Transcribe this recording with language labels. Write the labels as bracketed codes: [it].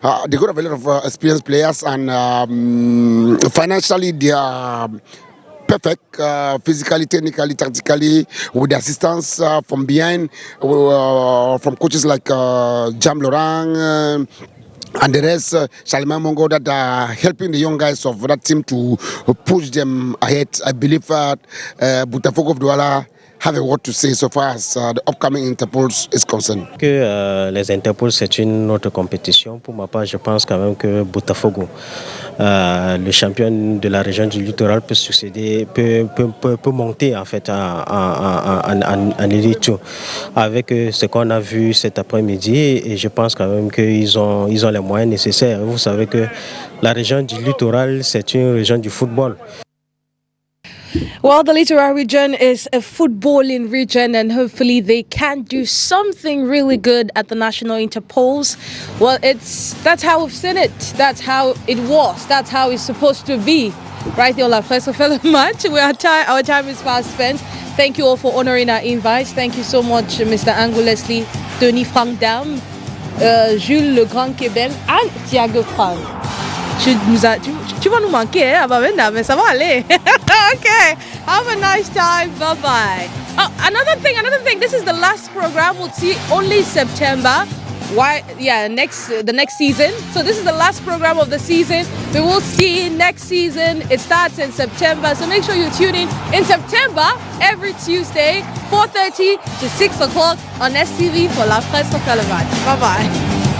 [en] They got a lot of experienced players, and financially they are perfect, physically, technically, tactically, with the assistance from behind, from coaches like Jam Lorang and the rest, Shalima Mongo, that are helping the young guys of that team to push them ahead. I believe that Botafogo of Douala have a word to say so far as the upcoming Interpols is concerned. [fr] Que les Interpols, c'est une autre compétition. Pour ma part, je pense quand même que Botafogo, le champion de la région du littoral, peut succéder, peut monter en fait en élite avec ce qu'on a vu cet après-midi, et je pense quand même qu'ils ont les moyens nécessaires. Vous savez que la région du littoral, c'est une région du football. [en] Well, the Littoral region is a footballing region, and hopefully they can do something really good at the National Interpols. Well, that's how we've seen it. That's how it was. That's how it's supposed to be. Right here on La Presse Fellow Match. Our time is fast spent. Thank you all for honoring our invites. Thank you so much, Mr. Ango Leslie, Tony Frank Dam, Jules Le Grand Kebel, and Thiago Frank. [fr] Tu vas nous manquer, hein, mais ça va aller. [en] Okay, have a nice time. Bye-bye. Oh, another thing. This is the last program. We'll see only September. Why? Yeah, the next season. So this is the last program of the season. We will see next season. It starts in September. So make sure you tune in September every Tuesday, 4:30 to 6 o'clock on STV for La Presse Relevant. Bye-bye.